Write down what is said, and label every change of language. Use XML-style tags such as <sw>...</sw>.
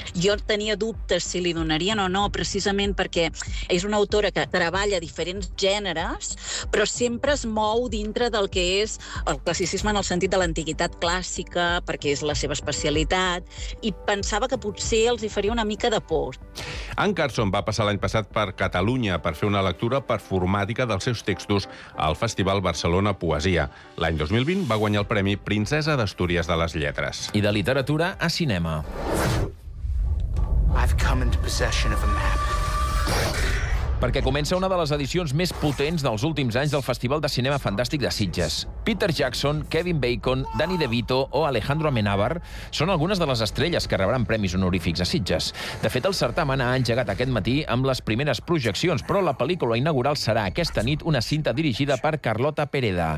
<ca>Jo tenia dubtes si li donarien o no, precisament perquè és una autora que treballa diferents gèneres, però sempre es mou dintre del que és el classicisme en el sentit de l'antiguitat clàssica, perquè és la seva especialitat, i pensava que potser els hi faria una mica de por. Anne Carson va passar l'any passat per Catalunya per fer una lectura performàtica dels seus textos al Festival Barcelona Poesia. L'any 2020 va guanyar el Premi Princesa d'Astúries de les Lletres. I de literatura a cinema.</ca> <en>I've come into possession of a map.</en> <ca>Perquè comença una de les edicions més potents dels últims anys del Festival de Cinema Fantàstic de Sitges. Peter Jackson, Kevin Bacon, Danny DeVito o Alejandro Amenábar són algunes de les estrelles que rebran premis honorífics a Sitges. De fet, el certamen ha engegat aquest matí amb les primeres projeccions, però la pel·lícula inaugural serà aquesta nit una cinta dirigida per Carlota Pereda.</ca>